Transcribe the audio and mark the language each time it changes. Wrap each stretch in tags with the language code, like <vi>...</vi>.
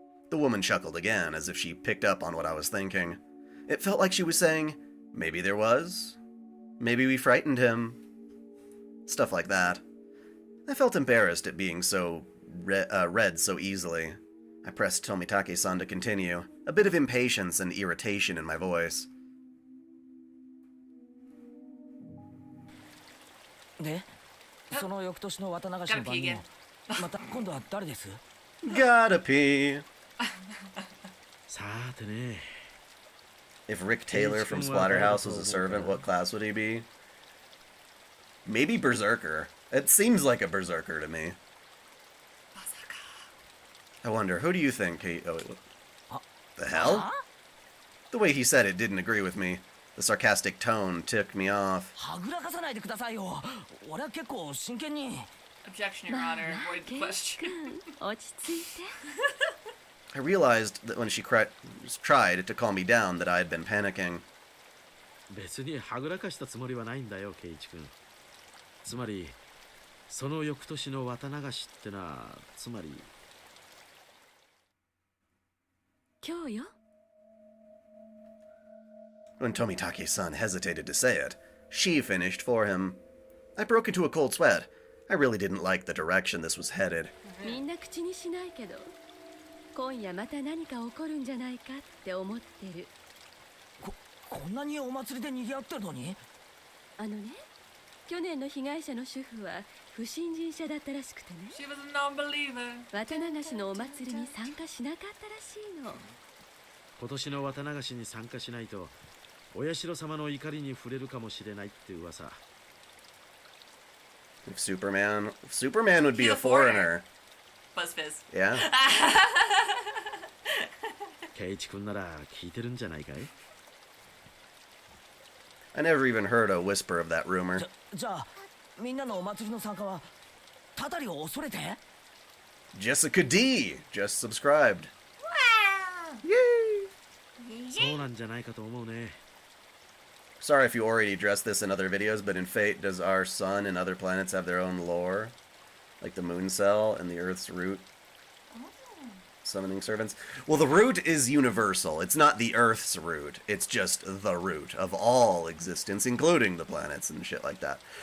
<en>The woman chuckled again, as if she picked up on what I was thinking. It felt like she was saying, maybe there was. Maybe we frightened him. Stuff like that. I felt embarrassed at being so read so easily. I pressed Tomitake-san to continue, a bit of impatience and irritation in my voice.</en> <ja>で、その翌年の綿流しの番組もまた今度は誰です？</ja> <en>Gotta pee.</en> <ja>さてね。</ja> <en>If Rick Taylor from Splatterhouse was a servant, what class would he be? Maybe Berserker. It seems like a Berserker to me. I wonder, who do you think, Kate? Oh, wait, what? The hell? The way he said it didn't agree with me. The sarcastic tone ticked me off.</en> <ja>はぐらかさないでくださいよ。俺は結構真剣に。</ja> <en>Objection, Your Honor. Void the question.</en> <ja>落ち着いて。</ja> <en>I realized that when she tried to calm me down that I had been panicking.</en> <ja>別にはぐらかしたつもりはないんだよ、ケイイチ君。つまり、その翌年の綿流しってのは、つまり。今日よ。</ja> <en>When Tomitake-san hesitated to say it, she finished for him. I broke into a cold sweat. I really didn't like the direction this was headed.</en> <ja>みんな口にしないけど、今夜また何か起こるんじゃないかって思ってる。こんなにお祭りで賑わってるのに？あのね、去年の被害者の主婦は不信心者だったらしくてね。</ja> <en>She was a non-believer.</en> <ja>綿流しのお祭りに参加しなかったらしいの。今年の綿流しに参加しないと、お社様の怒りに触れるかもしれないって噂。</ja> <en>If Superman would be a foreigner. Buzzfizz. Yeah.</en> <ja>ケイイチ君なら聞いてるんじゃないかい？</ja> <en>I never even heard a whisper of that rumor.</en> <ja>じゃあみんなのお祭りの参加はたたりを恐れて？</ja> <en>Jessica D just subscribed. Yay!</en> <ja>そうなんじゃないかと思うね。</ja> <en>Sorry if you already addressed this in other videos, but in Fate, does our sun and other planets have their own lore? Like the moon cell and the Earth's root? Summoning servants? Well, the root is universal. It's not the Earth's root. It's just the root of all existence, including the planets and shit like that.</en>